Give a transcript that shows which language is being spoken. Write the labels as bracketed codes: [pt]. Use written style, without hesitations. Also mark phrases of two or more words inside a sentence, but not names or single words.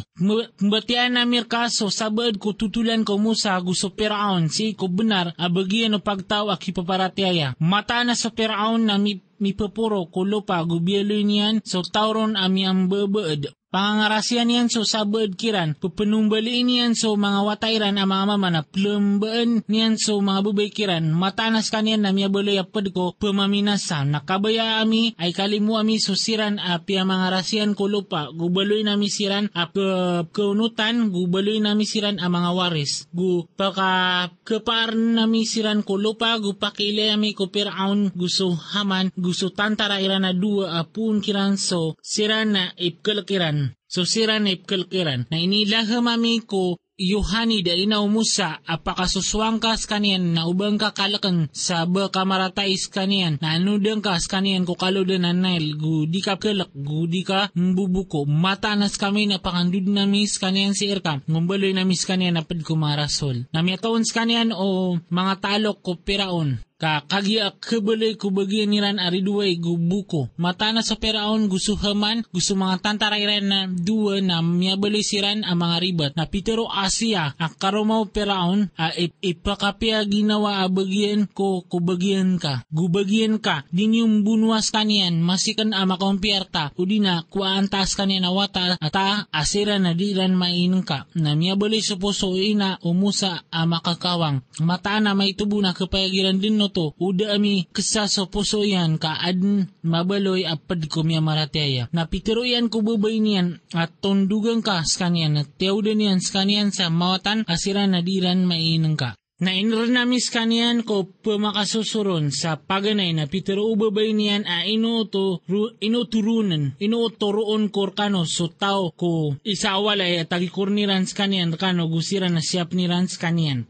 [mrw] Mbatian na mirkaso sabad ko tutulan ko Musa gusto Firaun si ko benar abagyan o pagtaw akipaparatiaya. Mata na sa Firaun na mi papuro ko lupa gubyalo niyan so tauron ami ang babaad. Pangangarasyan niyan so sabad kiran, pupenumbaliin niyan so mga watayran ang mga mama na plembaan niyan so mga babay kiran, matanas kaniyan na miyabaloy apad ko pamaminasan. Nakabaya ami ay kalimu ami susiran api ang mga rasyan ko lupa, gubaloy nami siran ap kaunutan, gubaloy nami siran ang mga waris. Gu paka kepar nami siran ko lupa, gu pakilay ami ko Firaun, gusto Haman, gusto tantara iran na dua apun kiran so siran na ipkalakiran. So siran na ipkalkiran na inilaha mami ko Yohani da inaw Musa apakasuswang ka skanian na ubang kakalakan sa bakamaratay skanian na anudang ka skanian ko kaludan na Nile gudi ka kalak gudi ka mbubuko matanas kami na pakandud nami skanian si Irka ngumbaloy nami skanian na pad kumarasol na miyataon skanian o mga talok ko Firaun. Kagya kabaloy ko bagyan niran ariduay gubuko. Mata na sa Firaun gusto Haman, gusto mga tantarayran na duwa na miyabaloy siran ang mga ribat. Na Pitero Asya, akarumaw Firaun, ipakapya ginawa bagyan ko kubagyan ka. Gubagyan ka, din yung bunwas kanian, masikan amakompierta, o di na kuantas kanian na wata, ata asira na diran mainang ka. Na miyabaloy sa puso ina umusa amakakawang. Mata na may tubo na kapayagiran din no to uda ami kesaso puso yan kaadn mabaloy apad ko miya maratiaya. Napitiro yan ko babay niyan at tondugang ka skanian at tiyawda niyan skanian sa mawatan asiran na diran mainang ka. Na inranamis kanian ko pumakasusuron sa paganay na pitero ubabay niyan a inuturoon korkano so tao ko isawalay at tagikurniran skanian kano gusiran na siyap niran skanian.